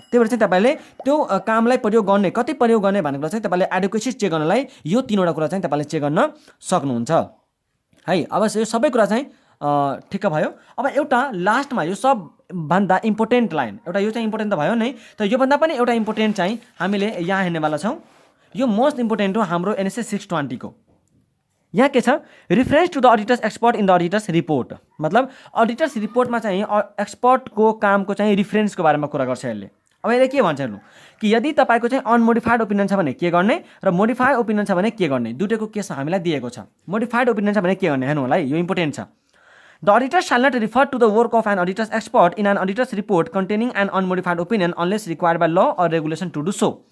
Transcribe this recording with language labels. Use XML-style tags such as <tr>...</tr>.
<ne>त्यही भएर चाहिँ तपाईँले त्यो कामलाई प्रयोग गर्ने, कति प्रयोग गर्ने भन्ने कुरा चाहिँ तपाईँले एडुकेसी चेक गर्नलाई यो 3वटा कुरा चाहिँ तपाईँले चेक गर्न सक्नुहुन्छ है। अब यो सबै कुरा चाहिँ ठिक्क भयो। अब एउटा लास्टमा यो सबभन्दा इम्पोर्टेन्ट लाइन, एउटा यो चाहिँ इम्पोर्टेन्ट त भयो नै, तर योभन्दा पनि एउटा इम्पोर्टेन्ट चाहिँ हामीले यहाँ हेर्नेवाला छौँ। यो मोस्ट इम्पोर्टेन्ट हो हाम्रो NSA 620 को।</ne> <en>यहाँ के छ, reference to the auditor's expert in the auditor's report.</en> <ne>मतलब अडिटर्स रिपोर्टमा चाहिँ एक्सपर्टको कामको चाहिँ रिफरेन्सको बारेमा कुरा गर्छ यसले। अब यसले के भन्छ हेर्नु कि यदि तपाईँको चाहिँ अनमोडिफाइड ओपिनियन छ भने के गर्ने र मोडिफाइड ओपिनियन छ भने के गर्ने, दुईटैको केसमा हामीलाई दिएको छ। मोडिफाइड ओपिनियन छ भने के गर्ने हेर्नु होला है, यो इम्पोर्टेन्ट छ।</ne> <en>The auditor shall not refer to the work of an auditor's expert in an auditor's report containing an unmodified opinion unless required by law or regulation to do so।</en>